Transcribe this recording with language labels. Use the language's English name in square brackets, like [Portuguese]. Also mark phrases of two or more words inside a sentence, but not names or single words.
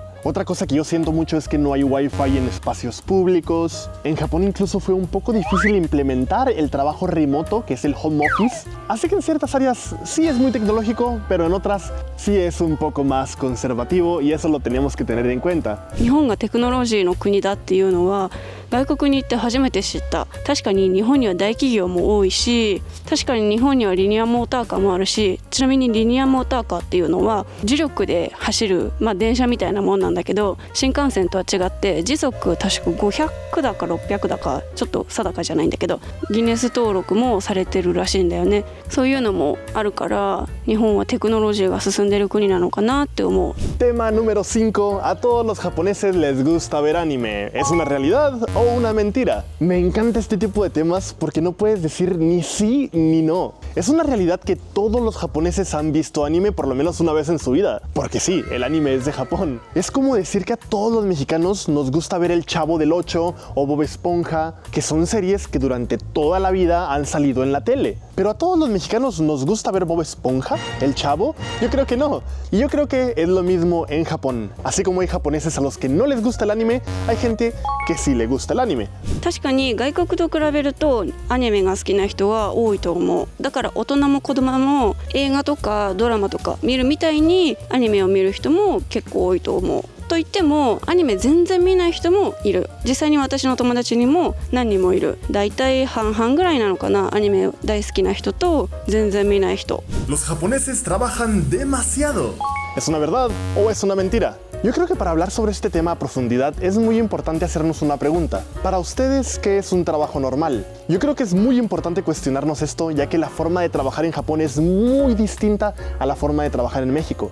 [Spanish] Otra cosa que yo siento mucho es que no hay wifi en espacios públicos. En Japón incluso fue un poco difícil implementar el trabajo remoto, que es el [English] home office. [Spanish] Así que en ciertas áreas sí es muy tecnológico, pero en otras sí es un poco más conservativo y eso lo tenemos que tener en cuenta. [Japanese] 日本がテクノロジーの国だっていうのは外国に行って初めて知った。確かに日本には大企業も多いし、確かに日本にはリニアモーターカーもあるし、ちなみにリニアモーターカーっていうのは磁力で走る、電車みたいなもんなんだけど、新幹線とは違って時速確か500だか600だかちょっと定かじゃないんだけど、ギネス登録もされてるらしいんだよね。そういうのもあるから日本はテクノロジーが進んでる国なのかなって思う。 [Spanish] Tema número 5. A todos los japoneses les gusta ver anime. ¿Es una realidad o una mentira? Me encanta este tipo de temas porque no puedes decir ni sí ni no. Es una realidad que todos los japoneses han visto anime por lo menos una vez en su vida. Porque sí, el anime es de Japón. Es como decir que a todos los mexicanos nos gusta ver El Chavo del Ocho o Bob Esponja, que son series que durante toda la vida han salido en la tele. ¿Pero a todos los mexicanos nos gusta ver Bob Esponja? ¿El Chavo? Yo creo que no. Y yo creo que es lo mismo en Japón. Así como hay japoneses a los que no les gusta el anime, hay gente que sí le gusta el anime. [Japanese] 確かに外国と比べるとアニメが好きな人は多いと思う。だから大人も子供も映画とかドラマとか見るみたいにアニメを見る人も結構多いと思う。と言ってもアニメ全然見ない人もいる。実際に私の友達にも何人もいる。だいたい半々ぐらいなのかな、アニメ大好きな人と全然見ない人。 [Spanish] Los japoneses trabajan demasiado. ¿Es una verdad o es una mentira? Yo creo que para hablar sobre este tema a profundidad es muy importante hacernos una pregunta. Para ustedes, ¿qué es un trabajo normal? Yo creo que es muy importante cuestionarnos esto, ya que la forma de trabajar en Japón es muy distinta a la forma de trabajar en México.